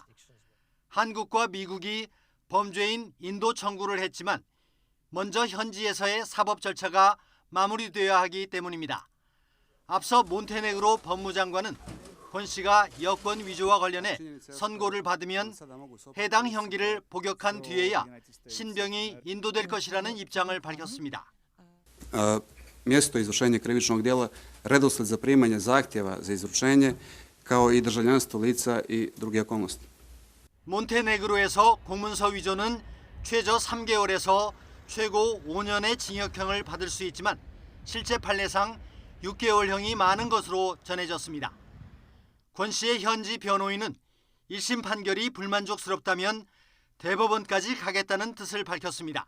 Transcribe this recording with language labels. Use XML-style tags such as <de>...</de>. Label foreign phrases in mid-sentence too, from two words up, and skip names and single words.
<ko>한국과 미국이 범죄인 인도 청구를 했지만 먼저 현지에서의 사법 절차가 마무리되어야 하기 때문입니다. 앞서 몬테네그로 법무장관은 권 씨가 여권 위조와 관련해 선고를 받으면 해당 형기를 복역한 뒤에야 신병이 인도될 것이라는 입장을 밝혔습니다.</ko> <sr>Mjesto izvršenja krivičnog djela, redosled zaprimanja zahtjeva za izručenje, kao i državljanstvo lica i druge okolnosti.</sr> <ko>몬테네그로에서 공문서 위조는 최저 3개월에서 최고 5년의 징역형을 받을 수 있지만 실제 판례상 6개월형이 많은 것으로 전해졌습니다. 권 씨의 현지 변호인은 1심 판결이 불만족스럽다면 대법원까지 가겠다는 뜻을 밝혔습니다.</ko>